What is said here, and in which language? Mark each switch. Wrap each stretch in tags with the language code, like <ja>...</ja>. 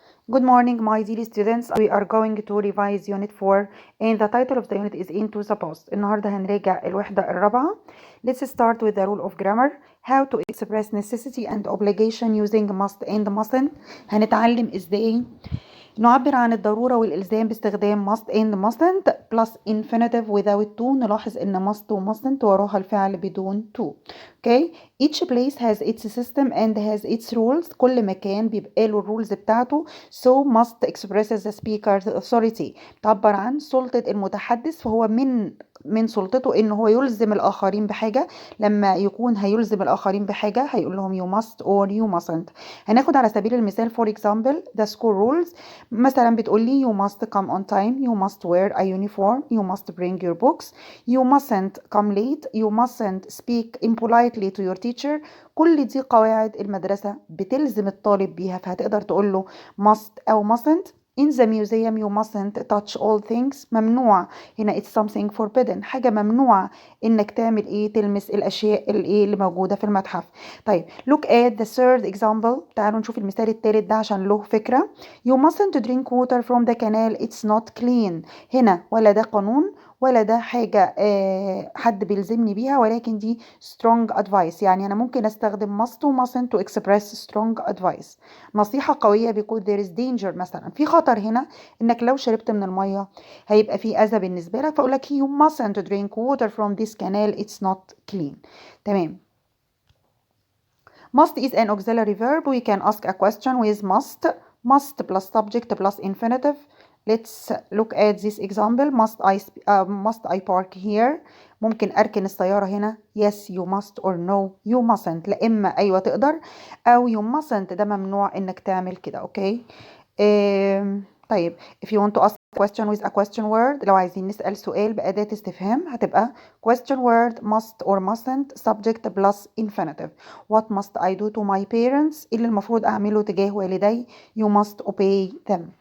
<en>Good morning, my dear students. We are going to revise Unit 4 and the title of the unit is Into the Past.</en> <ar>النهاردة هنراجع الوحدة الرابعة.</ar> <en>Let's start with the rule of grammar. How to express necessity and obligation using must and mustn't.</en> <ar>هنتعلم ازاي نعبر عن الضرورة والإلزام باستخدام</ar> <en>must and mustn't plus infinitive without to.</en> <ar>نلاحظ إن must و mustn't وراها الفعل بدون to.</ar> <en>Okay. Each place has its system and has its rules.</en> <ar>كل مكان بيبقى له الرولز بتاعته.</ar> <en>So must expresses the speaker's authority.</en> <ar>تعبر عن سلطة المتحدث، فهو من سلطته إن هو يلزم الآخرين بحاجة. لما يكون هيلزم الآخرين بحاجة هيقول لهم</ar> <en>you must or you mustn't.</en> <ar>هناخد على سبيل المثال</ar> <en>for example the school rules.</en> <ar>مثلا بتقولي</ar> <en>you must come on time, you must wear a uniform, you must bring your books, you mustn't come late, you mustn't speak impolitely to your teacher.</en> <ar>كل دي قواعد المدرسة بتلزم الطالب بيها، فهتقدر تقول له must أو mustn't.</ar> <en>In the museum you mustn't touch all things.</en> <ar>ممنوع هنا</ar> <en>it's something forbidden،</en> <ar>حاجة ممنوع انك تعمل ايه، تلمس الاشياء اللي موجودة في المتحف.</ar> <en>طيب look at the third example.</en> <ar>تعالوا نشوف المثال الثالث ده عشان له فكرة.</ar> <en>You mustn't drink water from the canal, it's not clean.</en> <ar>هنا ولا ده قانون ولا ده حاجة حد بيلزمني بيها، ولكن دي</ar> <en>strong advice.</en> <ar>يعني أنا ممكن أستخدم must و mustn't</ar> <en>to express strong advice.</en> <ar>نصيحة قوية بيكون</ar> <en>there is danger،</en> <ar>مثلا في خطر هنا إنك لو شربت من المية هيبقى في أذى بالنسبة لك، فأقول لك</ar> <en>you mustn't drink water from this canal, it's not clean.</en> <ar>تمام.</ar> <en>Must is an auxiliary verb. We can ask a question with must. Must plus subject plus infinitive. Let's look at this example. Must I park here?</en> <ar>ممكن أركن السيارة هنا.</ar> <en>Yes you must or no you mustn't.</en> <ar>لا إما أيوة تقدر أو</ar> <en>you mustn't</en> <ar>ده ممنوع إنك تعمل كده. أوكي.</ar> <en>طيب if you want to ask a question with a question word،</en> <ar>لو عايزين نسأل سؤال بأداة استفهام هتبقى</ar> <en>question word must or mustn't subject plus infinitive. What must I do to my parents؟</en> <ar>إيه اللي المفروض أعمله تجاه والدي؟</ar> <en>You must obey them.</en>